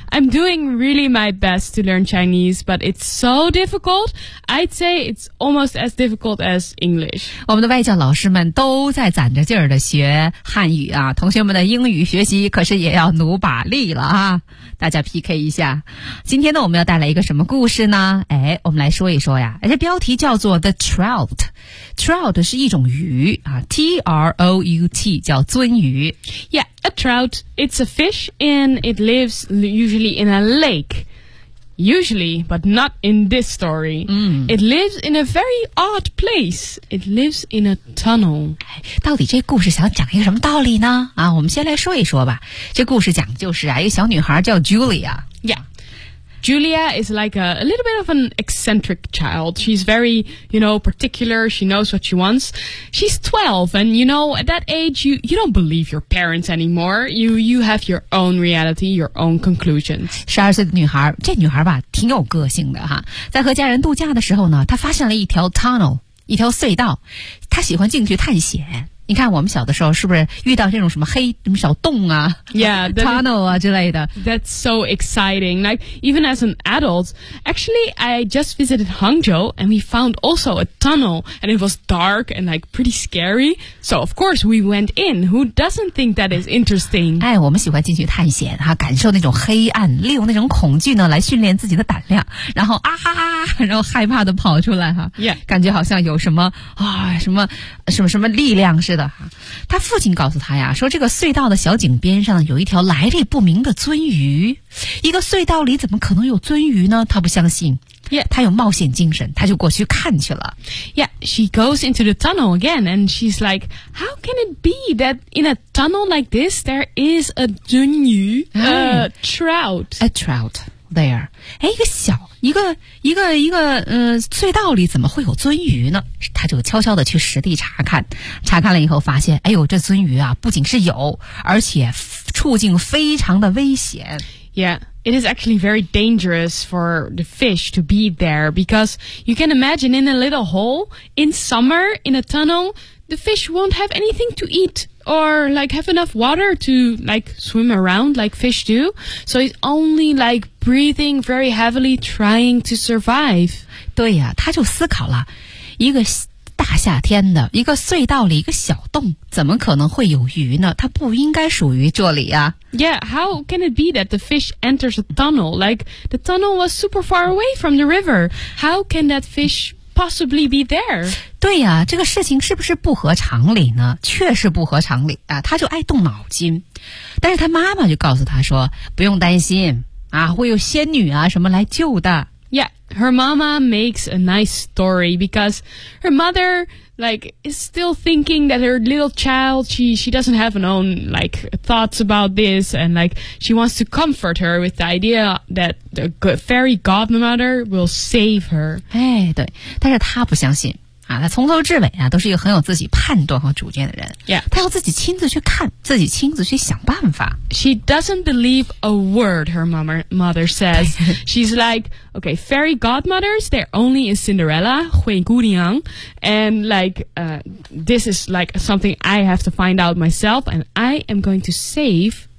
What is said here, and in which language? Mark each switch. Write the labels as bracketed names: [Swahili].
[English] I'm doing really my best to learn Chinese, but it's so difficult. I'd say it's almost as difficult as English. [Chinese] 我们的外教老师们都在攒着劲儿的学汉语啊，同学们的英语学习可是也要努把力了啊，大家 PK 一下。今天呢，我们要带来一个什么故事呢？哎，我们来说一说呀。这标题叫做 [English] The Trout。 [Chinese] Trout 是一种鱼啊 ,T-R-O-U-T, 叫鳟鱼。 [English] Yeah, a trout, it's a fish and it lives usually in a lake. Usually, but not in this story.、It lives in a very odd place. It lives in a tunnel. [Chinese] 到底这故事想讲一个什么道理呢？啊，我们先来说一说吧。这故事讲就是啊，一个小女孩叫 Julia。 [English] Yeah. Julia is like a little bit of an eccentric child. She's very, you know, particular. She knows what she wants. She's 12, and you know, at that age, you don't believe your parents anymore. You have your own reality, your own conclusions. [Chinese] 12岁的女孩，这女孩吧，挺有个性的哈。在和家人度假的时候呢，她发现了一条 tunnel, 一条隧道。她喜欢进去探险。你看我们小的时候是不是遇到这种什么黑什么小洞啊 [English] yeah, [Chinese] tunnel 啊之类的。 [English] That's so exciting. Like, even as an adult, actually, I just visited Hangzhou and we found also a tunnel and it was dark and like pretty scary. So, of course, we went in. Who doesn't think that is interesting? [Chinese] 哎，我们喜欢进去探险啊，感受那种黑暗，利用那种恐惧呢来训练自己的胆量，然后啊哈哈，然后害怕的跑出来哈、啊。 [English] Yeah. [Chinese] 感觉好像有什么啊、哦、什么什么什么力量是的，他父亲告诉他呀，说这个隧道的小井边上有一条来历不明的鳟鱼，一个隧道里怎么可能有鳟鱼呢？他不相信。 [English] Yeah, [Chinese] 他有冒险精神，他就过去看去了。 [English] Yeah, she goes into the tunnel again, and she's like, "How can it be that in a tunnel like this there is a 鳟鱼 a trout, a trout there?" [Chinese] 哎，一个隧道里怎么会有鳟鱼呢？他就悄悄地去实地查看，查看了以后发现，哎呦，这鳟鱼啊，不仅是有，而且处境非常的危险。 [English] Yeah, it is actually very dangerous for the fish to be there because you can imagine in a little hole in summer in a tunnel, the fish won't have anything to eat. Or like have enough water to like swim around like fish do. So he's only like breathing very heavily trying to survive. [Chinese] 对呀、啊、他就思考了，一个大夏天的一个隧道里一个小洞怎么可能会有鱼呢？它不应该属于这里啊。 [English] Yeah, how can it be that the fish enters a tunnel? Like the tunnel was super far away from the river. How can that fish... possibly be there. [Chinese] 对呀、啊、这个事情是不是不合常理呢？确实不合常理啊，他就爱动脑筋。但是他妈妈就告诉他说，不用担心啊，会有仙女啊什么来救的。 [English] Yeah, her mama makes a nice story because her mother, like, is still thinking that her little child, she doesn't have an own, like, thoughts about this, and, like, she wants to comfort her with the idea that the fairy godmother will save her. [Chinese] 哎，对，但是她不相信。啊，他从头至尾啊，都是一个很有自己判断和主见的人。 [English] Yeah. [Chinese] 他要自己亲自去看，自己亲自去想办法。 [English] She doesn't believe a word her mother says. She's like, okay, fairy godmothers, they're only in Cinderella, 灰姑娘 and like, this is like something I have to find out myself, and I am going to save...